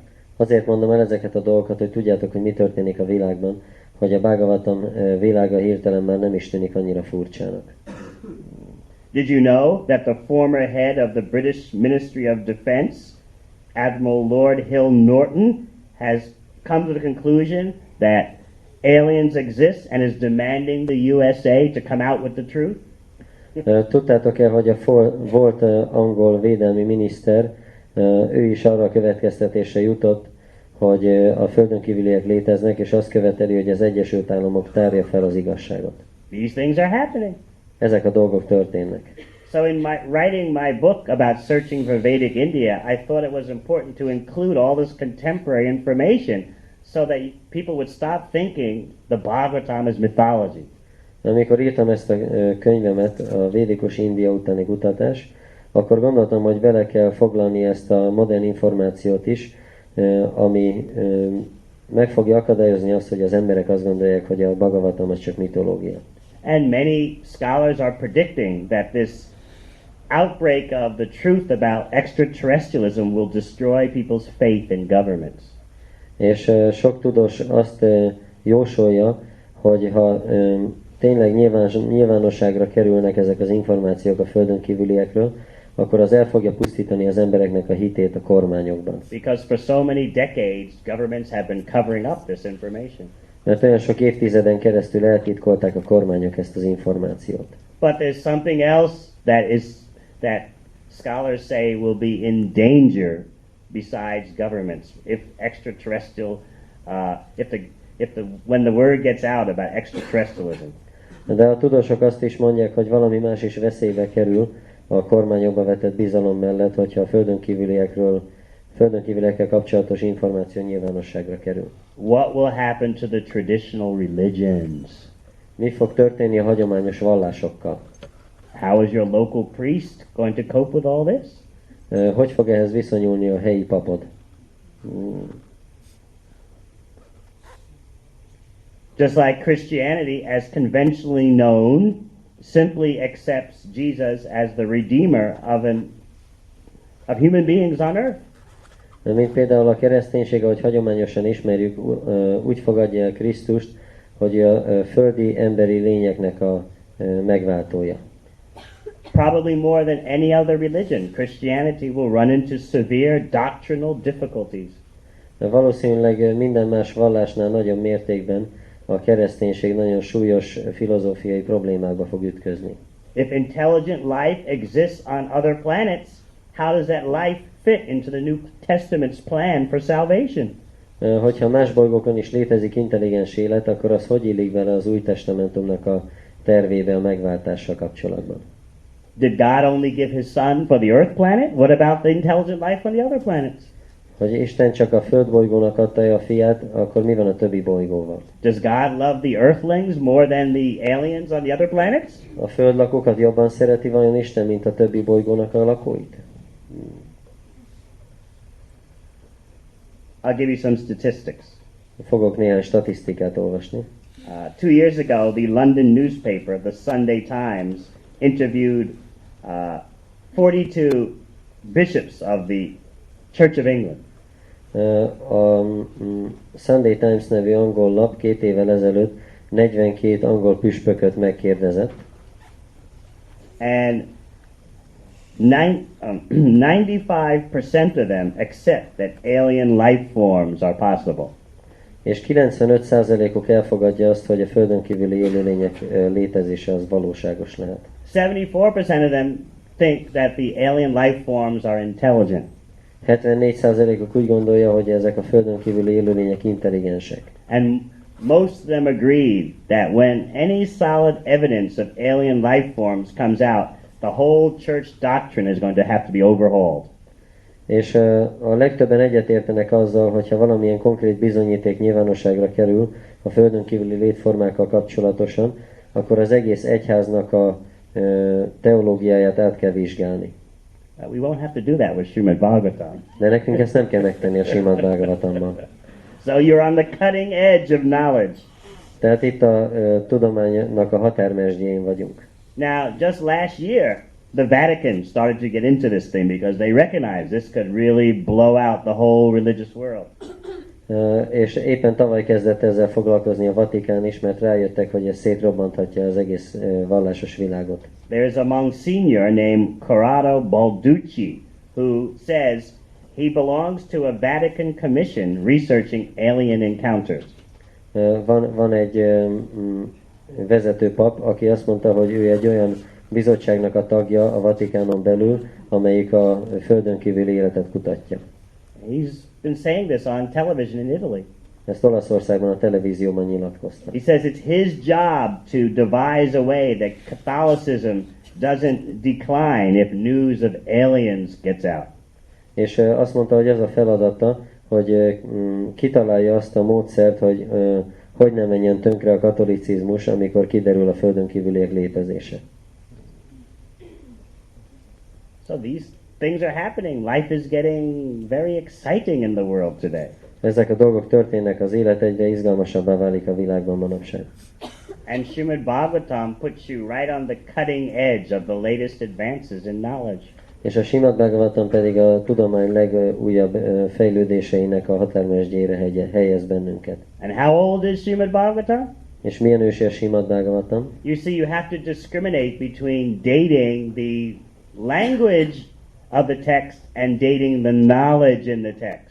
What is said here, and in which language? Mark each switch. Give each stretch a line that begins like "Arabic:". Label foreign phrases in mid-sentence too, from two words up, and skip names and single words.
Hungarian: Azért mondom el ezeket a dolgokat, hogy tudjátok, hogy mi történik a világban, hogy a Bhagavatam világa hirtelen már nem is tűnik annyira furcsának.
English: Did you know that the former head of the British Ministry of Defense, Admiral Lord Hill Norton, has come to the conclusion that aliens exist and is demanding the USA to come out with the truth?
Hungarian: Tudtátok-e, hogy a volt angol védelmi miniszter, ő is arra a következtetésre jutott, hogy a földön kívüliek léteznek, és azt követeli, hogy az Egyesült Államok tárja fel az igazságot.
English: These things are happening.
Hungarian: Ezek a dolgok történnek.
English: So in writing my book about searching for Vedic India, I thought it was important to include all this contemporary information so that people would stop thinking the Bhagavatam is mythology.
Hungarian: Amikor írtam ezt a könyvemet, a védikus India utáni kutatás, akkor gondoltam, hogy bele kell foglalni ezt a modern információt is, ami meg fogja akadályozni azt, hogy az emberek azt gondolják, hogy a Bhagavatam az csak mitológia.
English: And many scholars are predicting that this outbreak of the truth about extraterrestrialism will destroy people's faith in governments.
Hungarian: És sok tudós azt jósolja, hogy ha tényleg nyilvánosságra kerülnek ezek az információk a földön kívüliekről, akkor az el fogja pusztítani az embereknek a hitét a kormányokban.
English: Because for so many decades, governments have been covering up this information.
Hungarian: Mert olyan sok évtizeden keresztül eltitkolták a kormányok ezt az információt.
English: But there's something else that scholars say will be in danger besides governments if extraterrestrial, when the word gets out about extraterrestrialism.
Hungarian: De a tudósok azt is mondják, hogy valami más is veszélybe kerül a kormányokba vetett bizalom mellett, hogyha a földön kívüliekkel kapcsolatos információ nyilvánosságra kerül.
English: What will happen to the traditional religions?
Hungarian: Mi fog történni a hagyományos vallásokkal?
English: How is your local priest going to cope with all this?
Hungarian: Hogy fog ehhez viszonyulni a helyi papod?
English: Just like Christianity, as conventionally known, simply accepts Jesus as the redeemer of human beings on earth.
Hungarian: Mint például a kereszténység, ahogy hagyományosan ismerjük, úgy fogadja el Krisztust, hogy a földi emberi lényeknek a megváltója.
English: Probably more than any other religion, Christianity will run into severe doctrinal difficulties.
Hungarian: De valószínűleg minden más vallásnál nagyobb mértékben a kereszténység nagyon súlyos filozófiai problémákba fog ütközni.
English: If intelligent life exists on other planets, how does that life fit into the New Testament's plan for salvation?
Hungarian: Hogyha más bolygókon is létezik intelligens élet, akkor az hogy illik bele az Új Testamentumnak a tervébe a megváltással kapcsolatban?
English: Did God only give his son for the earth planet? What about the intelligent life on the other planets?
Hungarian: Hogy Isten csak a földbolygónak adta a fiát, akkor mi van a többi bolygóval?
English: Does God love the earthlings more than the aliens on the other planets?
Hungarian: A földlakókat jobban szereti vajon Isten, mint a többi bolygónak a lakóit?
English: I'll give you some statistics.
Hungarian: Fogok néhány statisztikát olvasni.
English: 2 years ago, the London newspaper, the Sunday Times, interviewed 42 bishops of the Church of England.
Hungarian: A Sunday Times nevű angol lap 2 évvel ezelőtt 42 angol püspököt megkérdezett.
English: And 95% of them accept that alien life forms are possible.
Hungarian: És 95%-uk elfogadja azt, hogy a földön kívüli élőlények létezése az valóságos lehet.
English: 74% of them think that the alien life forms are intelligent.
Hungarian: 74%-uk úgy gondolja, hogy ezek a földön kívüli élőlények intelligensek.
English: And most of them agreed that when any solid evidence of alien life forms comes out, the whole church doctrine is going to have to be overhauled.
Hungarian: És a legtöbben egyetértenek azzal, hogyha valamilyen konkrét bizonyíték nyilvánosságra kerül a földön kívüli létformákkal kapcsolatosan, akkor az egész egyháznak a teológiáját át kell vizsgálni.
English: We won't have to do that with Srimad Bhagavatam.
Hungarian: De nekünk ezt nem kell megtenni a Srimad Bhagavatammal.
English: So you're on the cutting edge of knowledge.
Hungarian: Tehát itt a tudománynak a határmesdjén vagyunk.
English: Now, just last year, the Vatican started to get into this thing because they recognized this could really blow out the whole religious world.
Hungarian: És éppen tavaly kezdett ezzel foglalkozni a Vatikán is, mert rájöttek, hogy ez szétrobbanthatja az egész vallásos világot.
English: There is a Monsignor named Corrado Balducci who says he belongs to a Vatican commission researching alien encounters.
Hungarian: Van egy vezető pap, aki azt mondta, hogy ő egy olyan bizottságnak a tagja a Vatikánon belül, amelyik a földön kívüli életet kutatja.
English: He's been saying this on television in Italy.
Hungarian: Ezt Olaszországban a televízióban nyilatkozta.
English: He says it's his job to devise a way that Catholicism doesn't decline if news of aliens gets out.
Hungarian: És azt mondta, hogy az a feladata, hogy kitalálja azt a módszert, hogy ne menjen tönkre a katolicizmus, amikor kiderül a földön kívüliek létezése.
English: So these things are happening. Life is getting very exciting in the world today.
Hungarian: Ezek a dolgok történnek, az élet egyre izgalmasabbá válik a világban manapság.
English: And Srimad Bhagavatam puts you right on the cutting edge of the latest advances in knowledge.
Hungarian: És a Srimad Bhagavatam pedig a tudomány legújabb fejlődéseinek a határmesdjére helyez bennünket.
English: And how old is Srimad Bhagavatam?
Hungarian: És milyen ősi a Srimad Bhagavatam?
English: You see, you have to discriminate between dating the language of the text and dating the knowledge in the text.